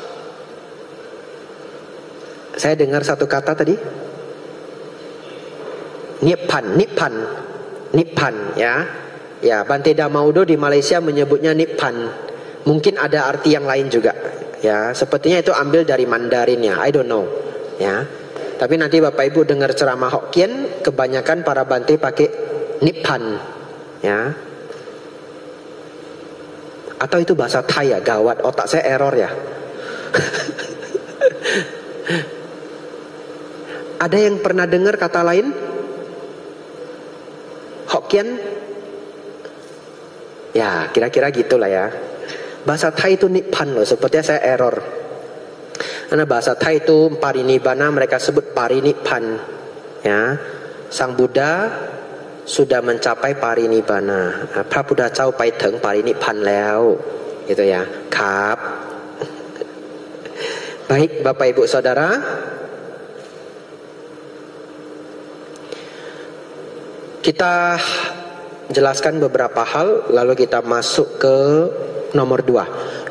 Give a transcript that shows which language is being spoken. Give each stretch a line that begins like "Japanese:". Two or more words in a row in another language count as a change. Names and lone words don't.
Indonesian: Saya dengar satu kata tadi. Nippan ya. Ya, Bante Damaudo di Malaysia menyebutnya Nippan. Mungkin ada arti yang lain juga. Ya, sepertinya itu ambil dari Mandarinnya.
English: I don't know.
Indonesian: Ya. Tapi nanti Bapak Ibu dengar ceramah Hokkien, kebanyakan para Bante pakai Nippan. Ya. Atau itu bahasa Thai ya, gawat, otak saya error ya. Ada yang pernah dengar kata lain? Hokkien? Ya, kira-kira gitulah ya. Bahasa Thai itu Nippan loh, sepertinya saya error. Karena bahasa Thai itu Parinibbana, mereka sebut Parinippan. Ya, Sang Buddha sudah mencapai Parinibbana.
Thai: พระพุทธเจ้าไปถึงปรินิพพานแล้ว
Indonesian: gitu ya.
Thai: Kap.
Indonesian: Baik Bapak Ibu Saudara, kita jelaskan beberapa hal, lalu kita masuk ke nomor 2.